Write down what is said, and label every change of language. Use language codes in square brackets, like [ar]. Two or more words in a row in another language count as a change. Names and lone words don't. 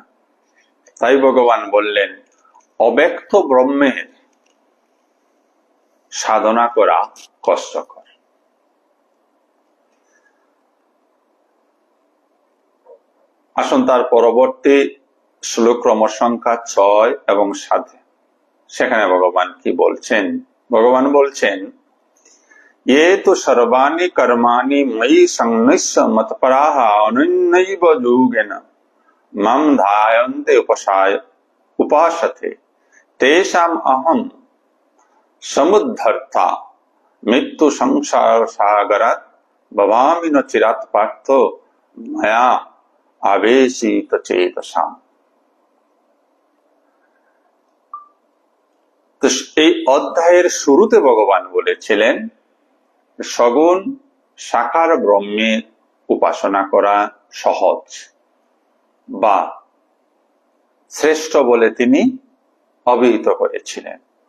[bn] তাই ভগবান বললেন, অব্যক্ত ব্রহ্মের সাধনা করা কষ্টকর। আসুন তার পরবর্তী শ্লোক ক্রমশ সংখ্যা 6 এবং 7, সেখানে ভগবান কি বলছেন? ভগবান বলছেন, [sa] ये तो सर्वाणि कर्माणि मयि संनिश्य मत्पराः अनन्यैव योगेन मम ध्यायन्ते उपासते तेषाम् अहं समुद्धर्ता मृत्यु संसार सागरात् भवामि न चिरात् पार्थो मया आवेशित चेतसाम्। [bn] তো এই অধ্যায়ের শুরুতে ভগবান বলেছিলেন, সগুণ সাকার ব্রহ্মের উপাসনা করা সহজ বা শ্রেষ্ঠ বলে তিনি অভিহিত করেছিলেন।